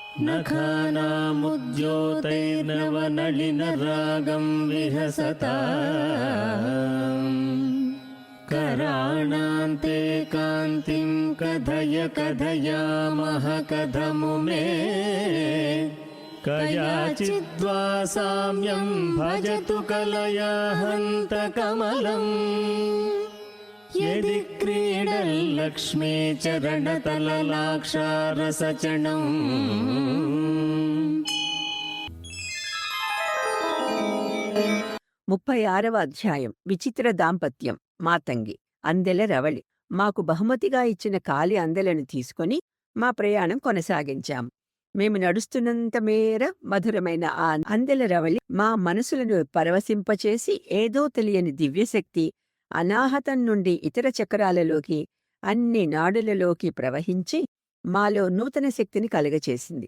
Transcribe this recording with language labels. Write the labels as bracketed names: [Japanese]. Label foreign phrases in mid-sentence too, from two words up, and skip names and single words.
[Sanskrit] नखानामुद्योतैर्नवनलिनरागं विहसता कराणान्ते कान्तिं कथय कथयामः कथमुमे कयाचिद्वा साम्यं भजतु कलया हन्तकमलम् यदि क्रीडल्लक्ष्मी चरणतललाक्षारसचणम्। [Telugu] 36వ అధ్యాయం. విచిత్ర దాంపత్యం. మాతంగి. అందెల రవళి. మాకు బహుమతిగా ఇచ్చిన కాలి అందెలను తీసుకొని మా ప్రయాణం కొనసాగించాం. మేము నడుస్తున్నంత మేర మధురమైన ఆ అందెల రవళి మా మనసులను పరవశింపచేసి ఏదో తెలియని దివ్యశక్తి అనాహతం నుండి ఇతర చక్రాలలోకి, అన్ని నాడులలోకి ప్రవహించి మాలో నూతన శక్తిని కలగచేసింది.